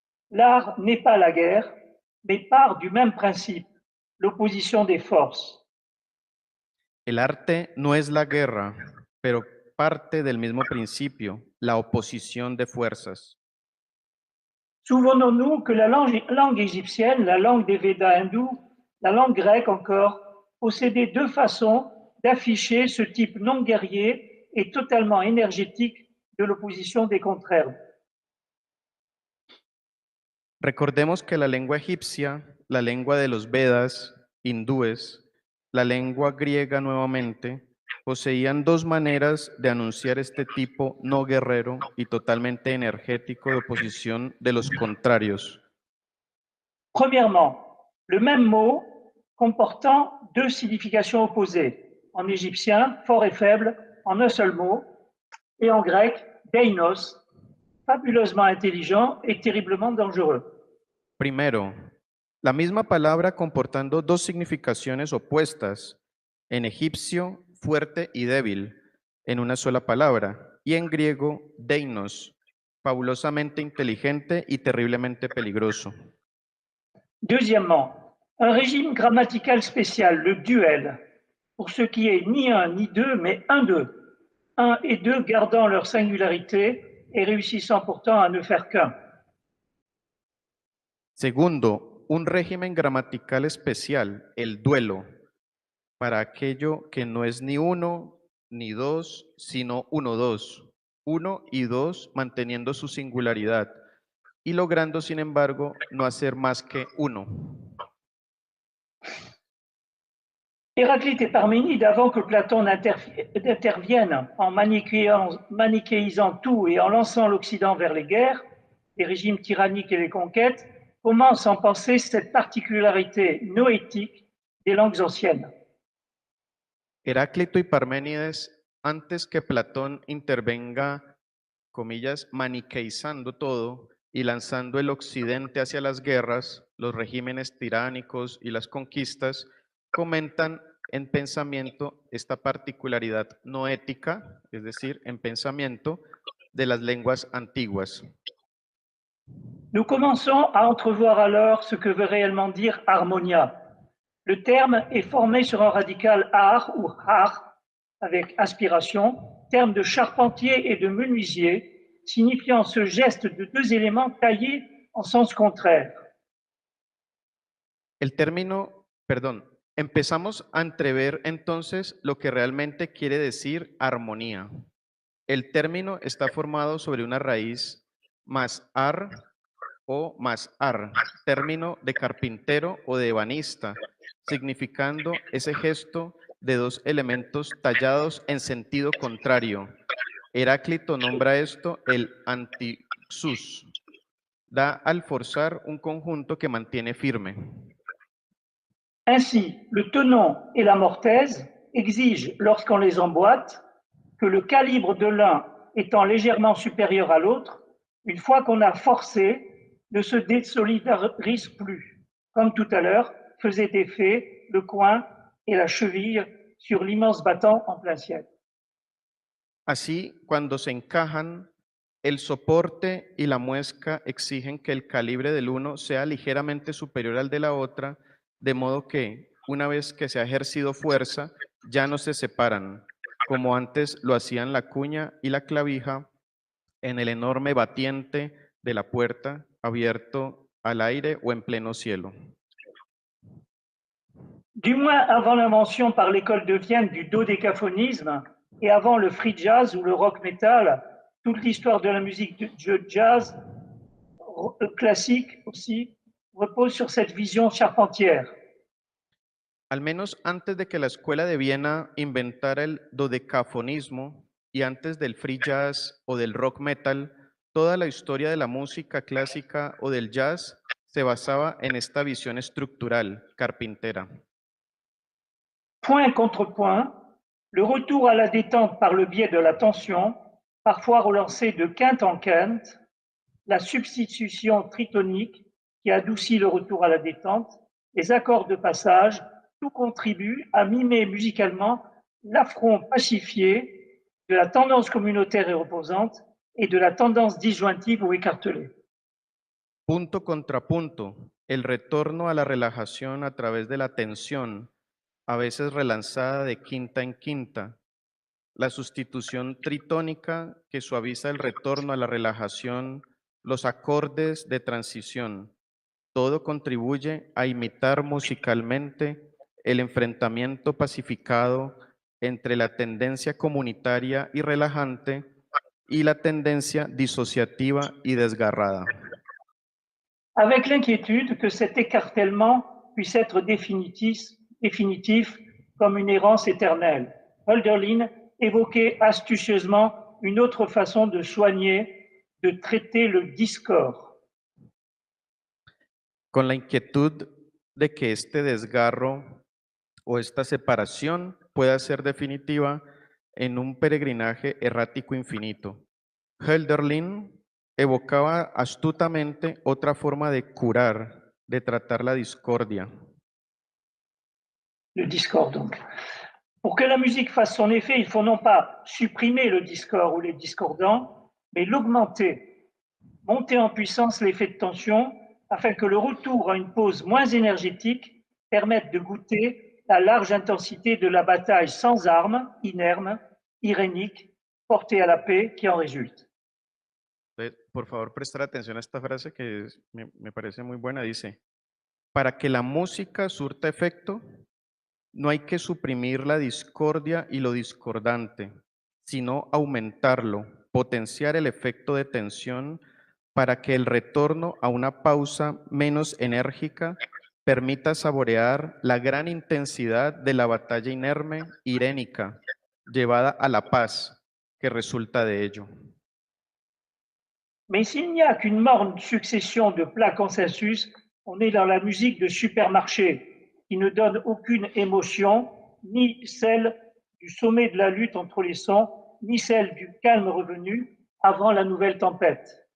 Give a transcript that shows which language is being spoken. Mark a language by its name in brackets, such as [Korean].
[French] L'art n'est pas la guerre, mais part du même principe, l'opposition des forces. [Spanish] El arte no es la guerra, pero parte del mismo principio, la oposición de fuerzas. [French] Souvenons-nous que la langue égyptienne, la langue des Védas hindous, la langue grecque encore, possédaient deux façons d'afficher ce type non guerrier et totalement énergétique de l'opposition des contraires. [Spanish] Recordemos que la lengua egipcia, la lengua de los Vedas, hindúes, la lengua griega nuevamente, poseían dos maneras de anunciar este tipo no guerrero y totalmente energético de oposición de los contrarios. [French] Premièrement, le même mot comportant deux significations opposées. En égyptien, fort et faible, en un seul mot, et en grec, deinos, fabuleusement intelligent et terriblement dangereux. [Spanish] Primero, la misma palabra comportando dos significaciones opuestas, en egipcio, fuerte y débil, en una sola palabra, y en griego, deinos, fabulosamente inteligente y terriblemente peligroso. [French] Deuxièmement, un régime grammatical spécial, le duel, pour ce qui est ni un ni deux, mais un d'eux. Un et deux gardant leur singularité et réussissant pourtant à ne faire qu'un. [Spanish] Segundo, un régimen gramatical especial, el duelo, para aquello que no es ni uno ni dos, sino uno, dos. Uno y dos manteniendo su singularidad y logrando, sin embargo, no hacer más que uno. [French] Héraclite et Parménide, avant que Platon n'intervienne en manichéisant tout et en lançant l'Occident vers les guerres, les régimes tyranniques et les conquêtes, commencent à penser cette particularité noétique des langues anciennes. [Spanish] Heráclito y Parménides, antes que Platón intervenga, comillas, maniqueizando todo y lanzando el occidente hacia las guerras, los regímenes tiránicos y las conquistas, comentan en pensamiento esta particularidad noética, es decir, en pensamiento de las lenguas antiguas. [French] Nous commençons à entrevoir alors ce que veut réellement dire harmonia. Le terme est formé sur un radical ar ou har, avec aspiration, terme de charpentier et de menuisier, signifiant ce geste de deux éléments taillés en sens contraire. [Spanish] El término, perdón, empezamos a entrever entonces lo que realmente quiere decir armonía. El término está formado sobre una raíz más ar o más ar, término de carpintero o de ebanista, significando ese gesto de dos elementos tallados en sentido contrario. Heráclito nombra esto el antixus. Da al forzar un conjunto que mantiene firme. [French] Ainsi, le tenon et la mortaise exigent, lorsqu'on les emboîte, que le calibre de l'un étant légèrement supérieur à l'autre, Une fois qu'on a forcé, ne se désolidarise plus, comme tout à l'heure faisait effet le coin et la cheville sur l'immense battant en plein ciel. [Spanish] Así, cuando se encajan, el soporte y la muesca exigen que el calibre del uno sea ligeramente superior al de la otra, de modo que, una vez que se ha ejercido fuerza, ya no se separan, como antes lo hacían la cuña y la clavija en el enorme batiente de la puerta abierto al aire o en pleno cielo. [French] Du moins avant l'invention par l'école de Vienne du dodécaphonisme et avant le free jazz ou le rock metal, toute l'histoire de la musique de jazz classique aussi repose sur cette vision charpentière. [Spanish] Al menos antes de que la escuela de Viena inventara el dodecafonismo y antes del free jazz o del rock metal, toda la historia de la música clásica o del jazz se basaba en esta visión estructural, carpintera. [French] Point contre point, le retour à la détente par le biais de la tension, parfois relancée de quinte en quinte, la substitution tritonique qui adoucit le retour à la détente, les accords de passage, tout contribue à mimer musicalement l'affront pacifié de la tendance communautaire et reposante et de la tendance disjointive ou écartelée. [Spanish] Punto contra punto, el retorno a la relajación a través de la tensión, a veces relanzada de quinta en quinta, la sustitución tritónica que suaviza el retorno a la relajación, los acordes de transición, todo contribuye a imitar musicalmente el enfrentamiento pacificado entre la tendencia comunitaria y relajante y la tendencia disociativa y desgarrada. [French] Avec l'inquiétude que cet écartèlement puisse être définitif comme une errance éternelle. Hölderlin évoquait astucieusement une autre façon de soigner, de traiter le discord. [Spanish] Con la inquietud de que este desgarro o esta separación pueda ser definitiva en un peregrinaje errático infinito. Hölderlin evocaba astutamente otra forma de curar, de tratar la discordia. [French] Le discord, donc. Pour que la musique fasse son effet, il faut non pas supprimer le discord ou les discordants, mais l'augmenter, monter en puissance l'effet de tension afin que le retour à une pause moins énergétique permette de goûter la large intensité de la bataille sans armes, inerme, irénique, portée à la paix qui en résulte. [Spanish] Por favor, prestar atención a esta frase que me parece muy buena. Dice, para que la música surta efecto, no hay que suprimir la discordia y lo discordante, sino aumentarlo, potenciar el efecto de tensión para que el retorno a una pausa menos enérgica permita saborear la gran intensidad de la batalla inerme, irénica, llevada a la paz que resulta de ello. [French] Mais s'il n'y a qu'une morne succession de plats consensus, on est dans la musique de supermarché qui ne donne aucune émotion, ni celle du sommet de la lutte entre les sons, ni celle du calme revenu avant la nouvelle tempête.